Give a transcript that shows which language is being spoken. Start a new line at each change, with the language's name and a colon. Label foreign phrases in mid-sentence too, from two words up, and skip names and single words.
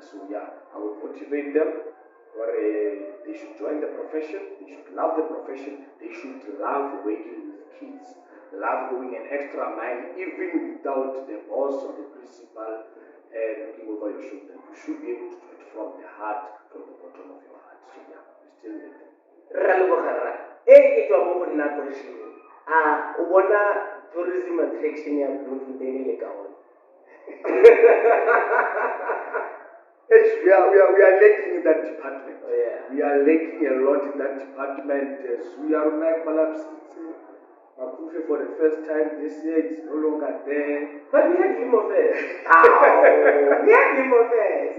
English: So I would motivate them, or they should join the profession, they should love the profession, they should love working with kids, love going an extra mile, even without the boss or the principal looking over your shoulder. You should be able to do it from the heart, from the bottom of your heart. So we still need them.
Tswana: Ra lebogara ke tswa mo go nna question o bona
English: tourism attraction
Tswana: ya Bloemfontein le ka ona.
English: We are lacking in that department. Oh, yeah. We are lacking a lot in that department. We are now collapsing. Makufe for the first time this year, it's no longer there. But we had Limo Fest. We had Limo Fest.